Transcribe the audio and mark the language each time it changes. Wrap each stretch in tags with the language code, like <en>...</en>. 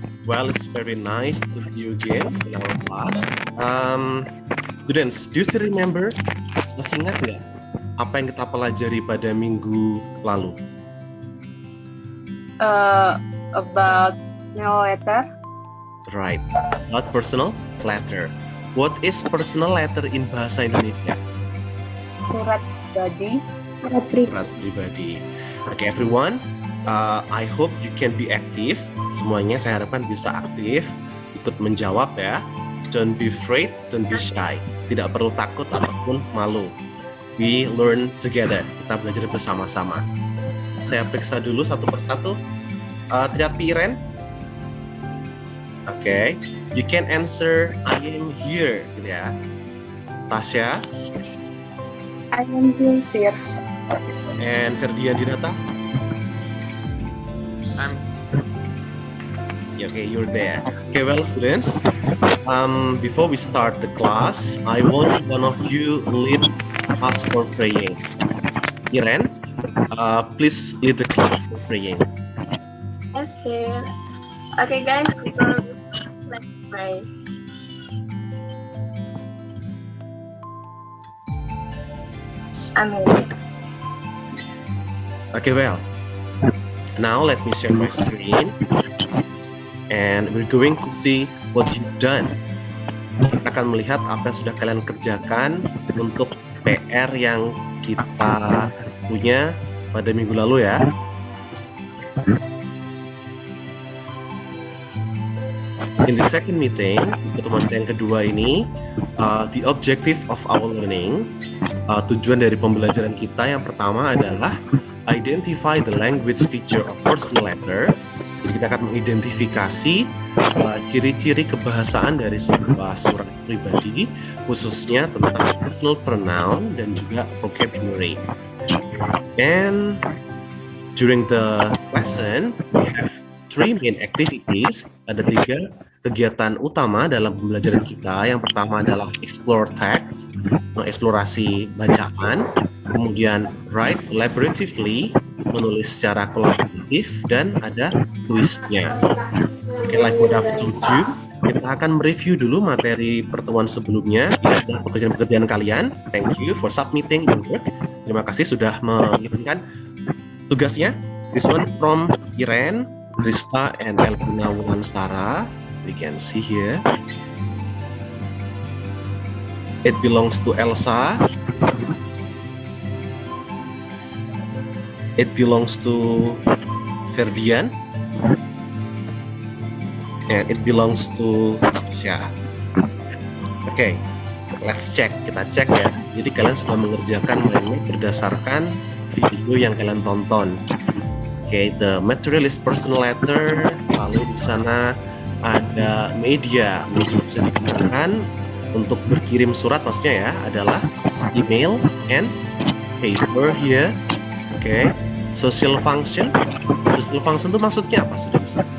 <en>Well, it's very nice to see you again in our class. Students, do you still remember?</en> <id>Masih ingat nggak apa yang kita pelajari pada minggu lalu?</id> <en>About mail letter. Right, about personal letter. What is personal letter in bahasa Indonesia?</en> <id>Surat pribadi. Surat pribadi. Surat pribadi.</id> <en>Okay, everyone. I hope you can be active.</en> <id>Semuanya saya harapkan bisa aktif, ikut menjawab ya.</id> <en>Don't be afraid, don't be shy.</en> <id>Tidak perlu takut ataupun malu.</id> <en>We learn together.</en> <id>Kita belajar bersama-sama. Saya periksa dulu satu persatu. Triatpi Iren.</id> <en>Okay, you can answer I am here,</en> <id>gitu ya.</id> <en>Tasya I am here. and Ferdian Dinata. Okay, you're there. Okay, well, students, before we start the class, I want one of you lead us for praying. Iren, please lead the class for praying. Yes, sir. Okay, guys, let's pray. Amen. Okay, well, now let me share my screen, and we're going to see what you've done.</en> <id>Kita akan melihat apa yang sudah kalian kerjakan untuk PR yang kita punya pada minggu lalu ya.</id> <en>In the second meeting,</en> <id>pertemuan yang kedua ini,</id> <en>the objective of our learning,</en> <id>tujuan dari pembelajaran kita yang pertama adalah</id> <en>identify the language feature of personal letter.</en> <id>Jadi kita akan mengidentifikasi ciri-ciri kebahasaan dari sebuah surat pribadi, khususnya tentang personal pronoun dan juga vocabulary.</id> <en>And during the lesson, we have 3 main activities.</en> <id>Ada 3 kegiatan utama dalam pembelajaran kita. Yang pertama adalah</id> <en>explore text,</en> <id>mengeksplorasi bacaan, kemudian</id> <en>write collaboratively,</en> <id>menulis secara kolaboratif, dan ada kuisnya.</id> <en>Okay, like what I've told you,</en> <id>kita akan mereview dulu materi pertemuan sebelumnya dan pekerjaan-pekerjaan kalian.</id> <en>Thank you for submitting your work.</en> <id>Terima kasih sudah mengirimkan tugasnya.</id> <en>This one from Iren, Krista, and Elvina Wulansara. We can see here. It belongs to Elsa. It belongs to Ferdian. And it belongs to Tasya. Okay, let's check.</en> <id>Kita cek ya. Jadi kalian sudah mengerjakan ini berdasarkan video yang kalian tonton.</id> <en>Okay, the material is personal letter.</en> <id>Lalu di sana ada media bisa digunakan untuk berkirim surat, maksudnya ya adalah</id> <en>email and paper here. Okay, social function. Social function</en> <id>itu maksudnya apa,</id> <en>students?</en>